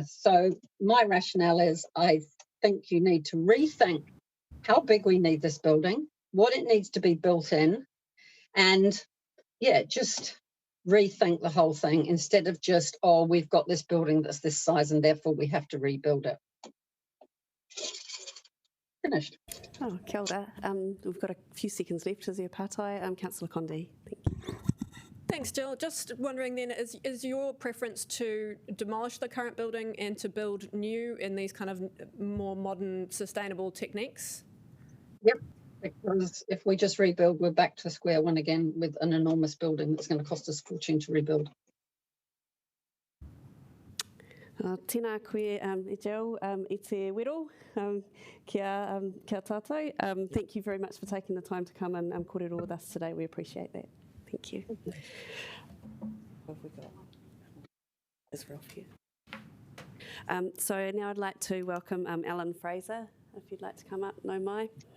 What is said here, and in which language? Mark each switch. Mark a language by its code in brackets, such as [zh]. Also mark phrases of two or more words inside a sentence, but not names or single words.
[en] So my rationale is I think you need to rethink how big we need this building, what it needs to be built in, and yeah, just rethink the whole thing instead of just, oh, we've got this building that's this size and therefore we have to rebuild it. Finished. [mi] Oh, kia ora. [en] We've got a few seconds left. Is there Pātai? Councillor Condi. Thank you. Thanks, Jill. Just wondering then, is your preference to demolish the current building and to build new in these kind of more modern, sustainable techniques? Yep, because if we just rebuild, we're back to square one again with an enormous building that's going to cost us a fortune to rebuild. [mi] Tēnā koe e Jill, i te wero, kia tātou. [en] Thank you very much for taking the time to come and kōrero with us today. We appreciate that. Thank you. What have we got? Is Ralph here? So now I'd like to welcome Alan Fraser, if you'd like to come up, [mi] no mai.